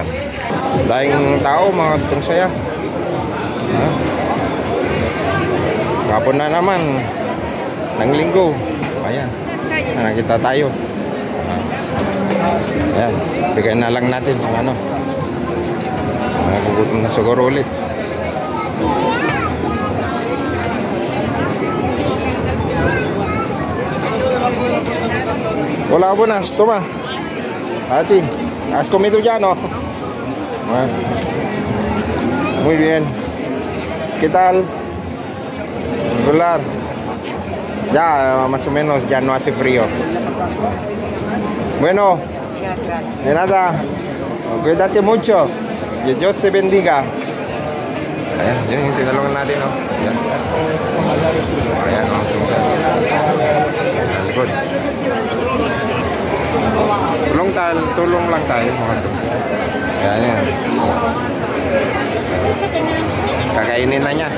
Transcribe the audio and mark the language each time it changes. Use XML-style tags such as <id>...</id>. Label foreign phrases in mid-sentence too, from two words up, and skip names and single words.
<tl>Daing tao mga kadugtong saya. Hapon na naman ng linggo. Ayan, nakita tayo. Ayan, bigay na lang natin ng nagugutom na siguro ulit.</tl> <es>Hola, buenas, toma. A ti, ¿has comido ya, no? Muy bien. ¿Qué tal? Regular. Ya, más o menos, ya no hace frío. Bueno, De nada. Cuídate mucho. Que Dios te bendiga.</es> <tl>Ayan, yun yung tinulungan natin, no? Ayan. Ayan, no? Sa likod. Tulong lang tayo, mga tungkol. Ayan, yan. Kakainin na niya.</tl>